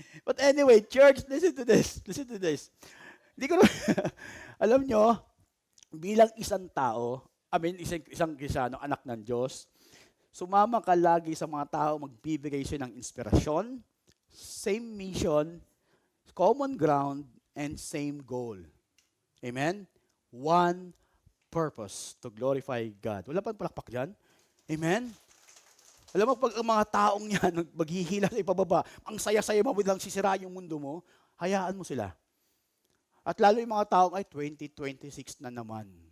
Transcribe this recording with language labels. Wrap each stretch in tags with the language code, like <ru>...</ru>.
<en>But anyway, church, listen to this.</en> <tl>Hindi ko alam nyo, bilang isang tao, isang Kristiyano, anak ng Diyos, sumama ka lagi sa mga tao, magbibigay siya ng inspirasyon,</tl> <en>same mission, common ground, and same goal. Amen? One purpose, to glorify God.</en> <tl>Wala pang palakpak dyan? Amen? Alam mo, pag ang mga taong yan, maghihila sa ipababa, ang saya-saya mo, biglang sisira yung mundo mo, hayaan mo sila. At lalo yung mga taong, 2026 na naman.</tl>